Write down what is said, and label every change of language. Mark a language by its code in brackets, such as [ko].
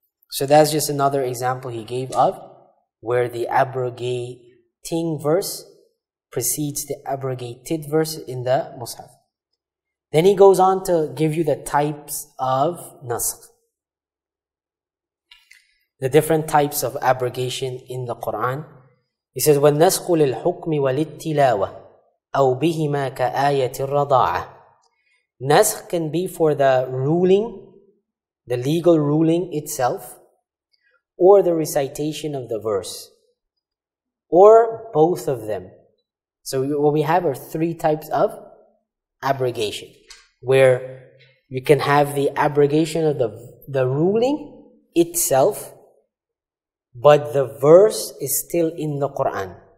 [en] So that's just another example he gave of where the abrogating verse precedes the abrogated verse in the mushaf. Then he goes on to give you the types of naskh, the different types of abrogation in the Qur'an. He says, [ar] وَالنَّسْخُ لِلْحُكْمِ وَلِلتِّلَاوَةِ أَوْ بِهِمَا كَآيَةِ الرَّضَاعَةِ. [en] Naskh can be for the ruling, the legal ruling itself, or the recitation of the verse, or both of them. So what we have are 3 types of abrogation, where you can have the abrogation of the ruling itself, but the verse is still in the Qur'an.